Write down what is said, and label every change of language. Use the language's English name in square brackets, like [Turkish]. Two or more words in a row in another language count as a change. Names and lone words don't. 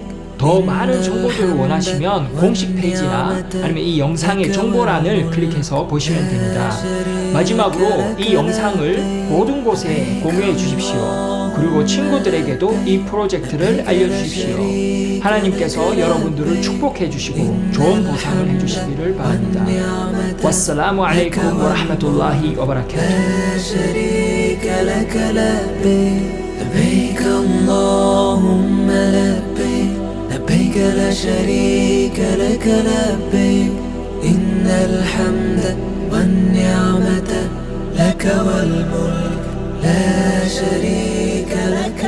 [Korean] 더 많은 정보들을 원하시면 공식 페이지나 아니면 이 영상의 정보란을 클릭해서 보시면 됩니다. 마지막으로 이 영상을 모든 곳에 공유해 주십시오. 그리고 친구들에게도 이 프로젝트를 알려주십시오. 하나님께서 여러분들을 축복해 주시고 좋은 보상을 해 주시기를 바랍니다. [Arabic] والسلام عليكم و رحمة الله وبركاته. لبيك لا شريك لك لبيك إن الحمد والنعمة لك والملك لا شريك لك